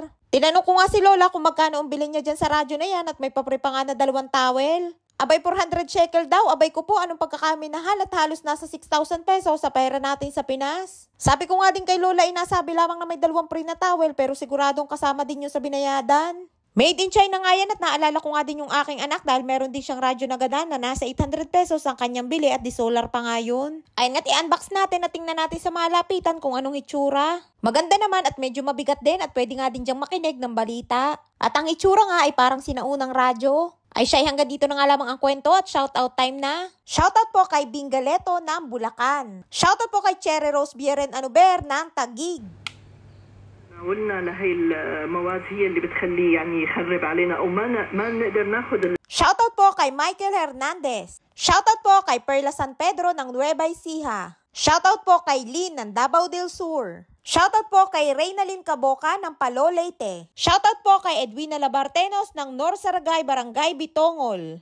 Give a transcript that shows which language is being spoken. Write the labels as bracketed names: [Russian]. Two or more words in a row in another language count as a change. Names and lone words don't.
[Filipino] Tinanong ko nga si Lola kung magkano ang bilhin niya dyan sa radyo na yan at may papri pa nga na 2 towel. Abay 400 shekel daw, abay ko po anong pagkakaminahal at halos nasa 6,000 pesos sa pera natin sa Pinas. Sabi ko nga din kay Lola inasabi lamang na may 2 free na towel pero siguradong kasama din yun sa binayadan. [English] Made in China [Filipino] nga yan at naalala ko nga din yung aking anak dahil meron din siyang radyo na gadan na nasa 800 pesos ang kanyang bili at di solar pa nga yun. Ayun nga't i-unbox natin at tingnan natin sa malapitan kung anong itsura. Maganda naman at medyo mabigat din at pwede nga din diyang makinig ng balita. At ang itsura nga ay parang sinaunang radyo. Ay siya hanggang dito na nga lamang ang kwento at [English] shoutout time [Filipino] na. Shoutout po kay Bingaleto ng Bulacan. Shoutout po kay Cherry Rose Bieren Anuber ng Taguig. [Arabic] قلنا لهي المواد هي اللي بتخليه يعني يخرب علينا او ما نقدر ناخذ. [Filipino] Shoutout po kay Michael Hernandez. Shoutout po kay Perla San Pedro ng Nueva Ecija. Shoutout po kay Lynn ng Davao del Sur. Shoutout po kay Reynalyn Caboca ng Palo Leyte. Shoutout po kay Edwina Labartenos ng Nor Saragay, Barangay Bitongol.